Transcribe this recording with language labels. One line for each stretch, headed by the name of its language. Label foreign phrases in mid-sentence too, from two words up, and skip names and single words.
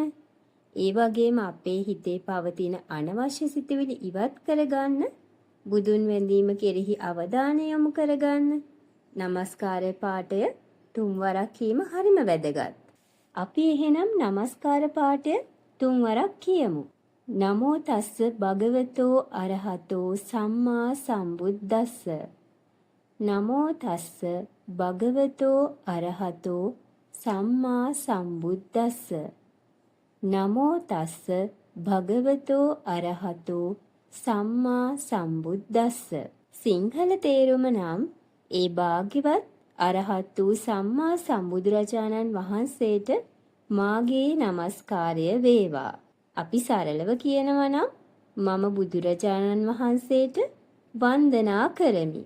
Sinhala: ඒ වගේම අපේ හිතේ පවතින අනවශ්‍ය සිතුවිලි ඉවත් කරගන්න. බුදුන් වැඳීම කෙරෙහි අවධානය යොමු කරගන්න. নমස්කාර පාඨය 3 වරක් කීම හරිම වැදගත්. අපි එහෙනම් নমස්කාර පාඨය 3 වරක් කියමු.
Pali: නමෝ තස්ස භගවතෝ අරහතෝ සම්මා සම්බුද්දස්ස. නමෝ තස්ස භගවතෝ අරහතෝ සම්මා සම්බුද්දස්ස. නමෝ තස්ස භගවතෝ අරහතෝ සම්මා සම්බුද්දස්ස.
Sinhala: සිංහල තේරුම නම් ඒ භාග්‍යවත් අරහත් වූ සම්මා සම්බුදුරජාණන් වහන්සේට මාගේ নমස්කාරය වේවා. අපි සරලව කියනවා නම් මම බුදුරජාණන් වහන්සේට වන්දනා කරමි.